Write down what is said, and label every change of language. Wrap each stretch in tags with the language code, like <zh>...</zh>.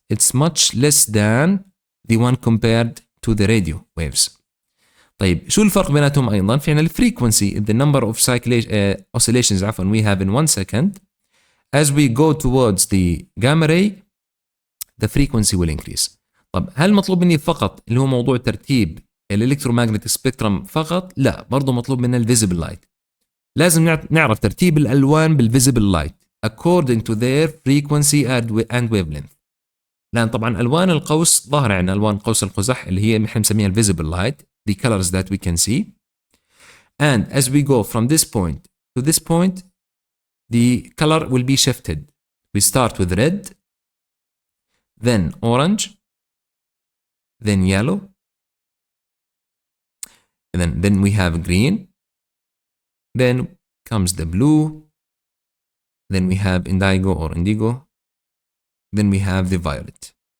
<en>It's much less than the one compared to the radio waves.</en> <ar>طيب شو الفرق بيناتهم أيضا؟ في عنا الفريكونسي,</ar> <en>the number of oscillations we have in 1 second. As we go towards the gamma ray, the frequency will increase.</en> <ar>طب هل مطلوب مني فقط اللي هو موضوع ترتيب الالكترومagnetic سبيكترم فقط؟ لا، برضه مطلوب منا الفيزيبل لايت. لازم نعرف ترتيب الألوان بالفيزيبل لايت</ar> <en>according to their frequency and wavelength.</en> <ar>لأن طبعا ألوان القوس ظاهرة عندنا، ألوان قوس القزح اللي هي احنا بنسميها الفيزيبل لايت,</ar> <en>the colors that we can see. And as we go from this point to this point, the color will be shifted. We start with red, then orange, then yellow, and then we have green, then comes the blue, then we have indigo or indigo, then we have the violet.</en>